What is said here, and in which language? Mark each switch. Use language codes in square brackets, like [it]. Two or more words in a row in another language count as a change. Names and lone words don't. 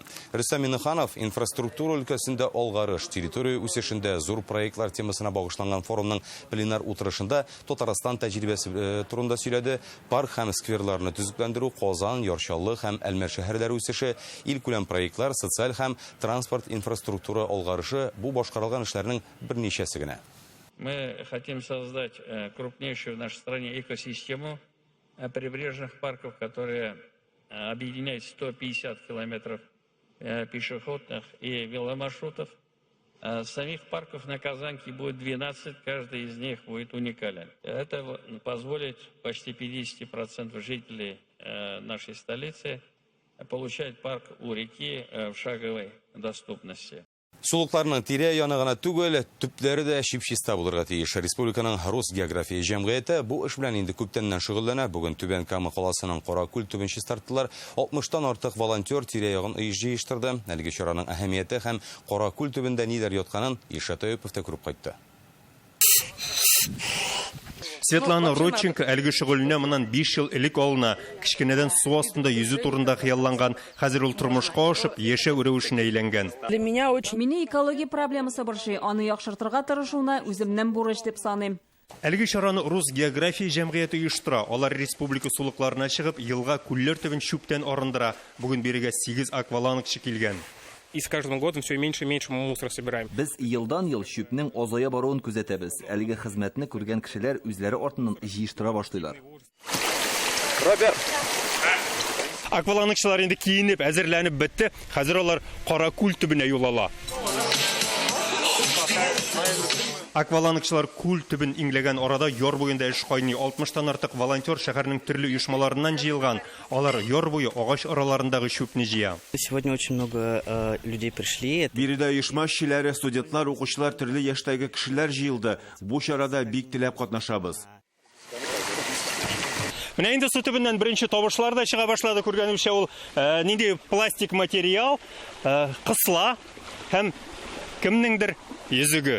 [tt] Рөстәм Миңнеханов инфраструктура өлкәсендә алгарыш, территория үсешендә зур проектлар темасына багышланган форумның пленар утырышында Татарстан тәҗрибәсе турында сөйләде. Парк һәм скверларны төзекләндерү, Казан, Ярчаллы һәм Әлмәт шәһәрләре үсеше, ил күләм проектлар, социаль һәм транспорт инфраструктура алгарышы бу башкарылган эшләрнең берничәсе генә. [ru] Мы хотим создать крупнейшую в нашей стране экосистему прибрежных парков, которые объединяют 150 километров пешеходных и веломаршрутов. Самих парков на Казанке будет 12, каждый из них будет уникален. Это позволит почти 50% жителей нашей столицы получать парк у реки в шаговой доступности. [tt] Сулыкларның тирә яны гына түгел, төпләре дә чип-чиста булырга тиеш. Республиканың Рус география җәмгыяте бу эш белән инде күптәннән шөгыльләнә. Бүген Түбән Кама каласының Каракүл төбен чистарттылар. 60-тан артык волонтер тирә ягын җыештырды. Әлеге чараның әһәмияте һәм Каракүл төбендә ниләр ятканын Илшат Әюпов та күреп кайтты. Светлана Родченко әлгі шөгыленә моннан 5 ел элек алына. Кичкенәдән су астында йөзү турында хыялланган. Хәзер ул тормышка ашып, яшәү рәвешенә әйләнгән. [ru] Для меня [tt] Мине экология проблемасы борчый. Аны яхшыртырга тырышуны үземнән бурыч дип саныйм. Әлеге чараны Рус география җәмгыяте оештыра. Алар республика сулыкларына чыгып, елга күлләр төбен чүптән арындыра. Бүген бирегә 8 аквалангчы килгән. [ru] И с каждым годом все меньше и меньше мы мусор собираем. [tt] Без елдан-ел чүпнең азая баруын күзәтәбез. Әлеге хезмәтне күргән кешеләр үзләре артыннан җыештыра башлыйлар. Роберт. Аквалангчылар инде киенеп, әзерләнеп бетте. Хәзер алар Каракүл төбенә юл ала. Аквалангчылар күл төбен иңләгән арада яр буенда эш кайный. 60-тан артык волонтер шәһәрнең төрле оешмаларыннан җыелган. Алар яр буе агач араларындагы чүпне җыя. [ru] Сегодня очень много людей пришли. [tt] Биредә оешма эшчеләре, студентлар, укучылар, төрле яшьтәге кешеләр җыелды. Бу чарада бик теләп катнашабыз. Менә инде су төбеннән беренче табышлар да чыга башлады. Күргәнемчә ул нинди пластик материал, кысла һәм кемнеңдер йөзеге.